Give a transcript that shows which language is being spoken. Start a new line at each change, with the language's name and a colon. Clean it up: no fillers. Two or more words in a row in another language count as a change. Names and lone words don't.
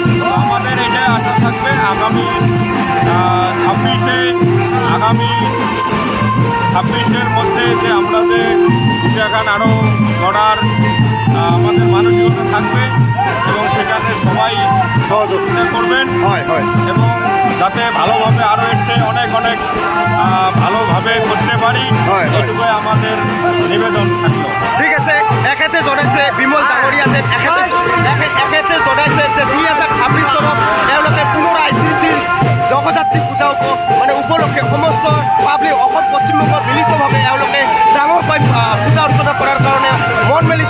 Bangla: তো আমাদের এটাই আশা থাকবে আগামী 26-এর মধ্যে যে আমরা যে পূজাখান আরও গড়ার আমাদের মানসিকতা থাকবে এবং সেখানে সবাই সহযোগিতা করবেন হয় হয় এবং যাতে ভালোভাবে আরও এর চেয়ে অনেক অনেক ভালোভাবে করতে পারি, হয়, হয়। এইটুকুই আমাদের নিবেদন থাকলো। ঠিক আছে।
Assamese: এখেতে জনাইছে বিমল ডাঙৰীয়াদেৱ, এখেতে জনাইছে যে 2026 চনত এওঁলোকে পুনৰাই শ্ৰী শ্ৰী জগদ্ধাত্ৰী পূজা উপলক্ষে সমস্ত পাব্লিক অসম পশ্চিমবংগ মিলিতভাৱে এওঁলোকে ডাঙৰকৈ পূজা অৰ্চনা কৰাৰ কাৰণে মন মেলিছে।